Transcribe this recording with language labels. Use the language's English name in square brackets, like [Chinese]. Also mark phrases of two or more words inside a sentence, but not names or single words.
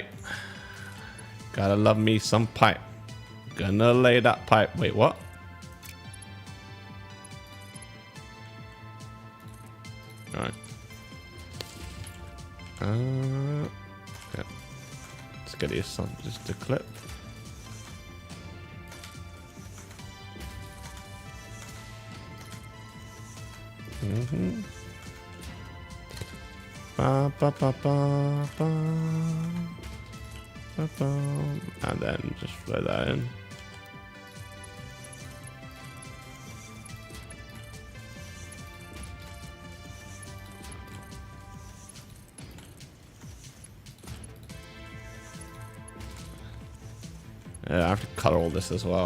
[English] Gotta love me some pipe. Gonna lay that pipe. Wait, what? Alright. Yeah. Let's get this sun just to clip. Mm-hmm. Ba, ba, ba, ba, ba. Ba, ba. And then just throw that in. Yeah, I have to cut all this as well.